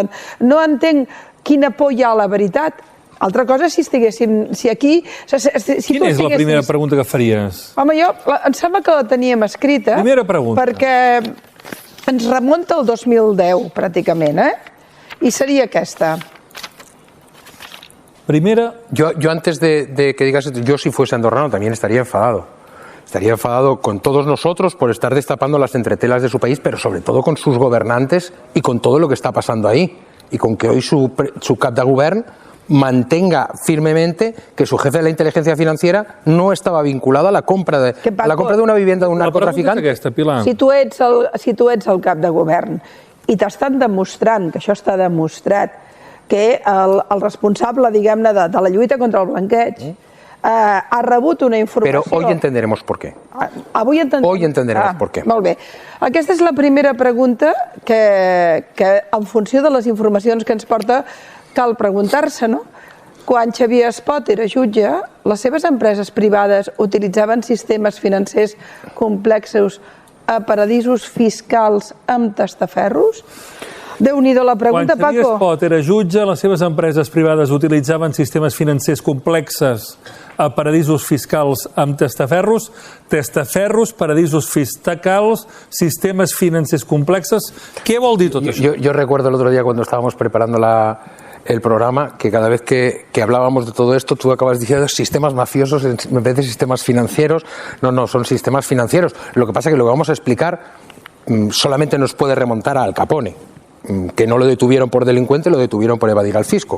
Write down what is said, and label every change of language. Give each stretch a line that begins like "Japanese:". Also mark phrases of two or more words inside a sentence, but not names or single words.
Catalan: No entenc quina por hi ha a la veritat. Altra cosa si estiguéssim... Quina és la primera pregunta que faries? Home, em sembla que la teníem escrita. Primera pregunta. Perquè ens remunta al 2010, pràcticament, I seria aquesta. Primera...
Spanish: Yo antes de que digas esto, yo si fuese andorrano también estaría enfadado. Estaría enfadado con todos nosotros por estar destapando las entretelas de su país, pero sobre todo con sus gobernantes y con todo lo que está pasando ahí. Y con que hoy su Cap de Govern mantenga firmemente que su jefe de la inteligencia financiera no estava vinculado a la compra de una vivienda
Catalan: d'un narcotraficant. Si tu ets el Cap de Govern i t'estan demostrant, que això està demostrat, que el responsable, diguem-ne, de la lluita contra el blanqueig ha rebut una informació...
Spanish: Però hoy entenderemos por qué. Hoy entenderemos por qué.
Catalan: Molt bé. Aquesta és la primera pregunta que en funció de les informacions que ens porta cal preguntar-se, no? Quan Xavier Espot era jutge, les seves empreses privades utilitzaven sistemes financers complexos a paradisos fiscals amb testaferros? Déu-n'hi-do la pregunta, Paco. Quan Xavier Espot era jutge, les seves empreses privades utilitzaven sistemes financers complexes a paradisos fiscals amb testaferros, paradisos fiscals, sistemes financers complexes. ¿Qué vol dir tot això?
Spanish: Yo recuerdo el otro día cuando estábamos preparando el programa que cada vez que hablábamos de todo esto tú acabas diciendo sistemas mafiosos en vez de sistemas financieros. No, son sistemas financieros. Lo que pasa es que lo que vamos a explicar solamente nos puede remontar a Al Capone, que no lo detuvieron por delincuente, lo detuvieron por evadir al fisco.